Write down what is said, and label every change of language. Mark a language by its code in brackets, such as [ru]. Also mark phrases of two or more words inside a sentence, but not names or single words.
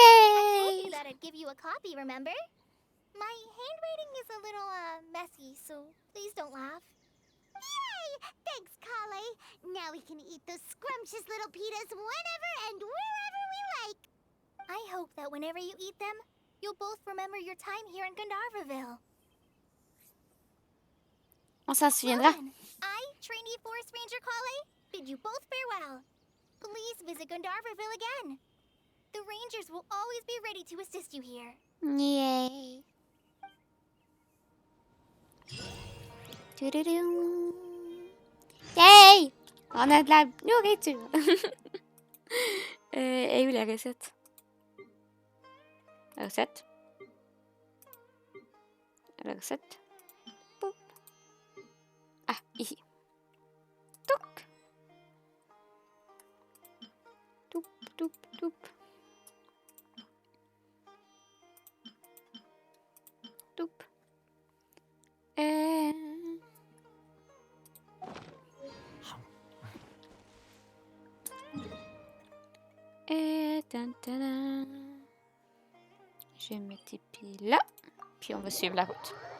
[en] I told you that I'd give you a copy, remember? My handwriting is a little, messy, so please don't laugh. Yay! Thanks, Kale. Now we can eat those scrumptious little pitas whenever and wherever we like. I hope that whenever you eat them, you'll both remember your time here in Gandharvaville. [fr] On s'en souviendra. [en] Well then, I, trainee forest ranger Kale, bid you both farewell. Please visit Gandharvaville again. The rangers will always be ready to assist you here. Yay! Tududum. Yay! [fr] On a de la nourriture. Et où la recette? La recette? La recette? Boop. Ah, ici. Touc! Toup, toup, toup. Toup. Je vais mettre tes pieds là, puis on va suivre la route.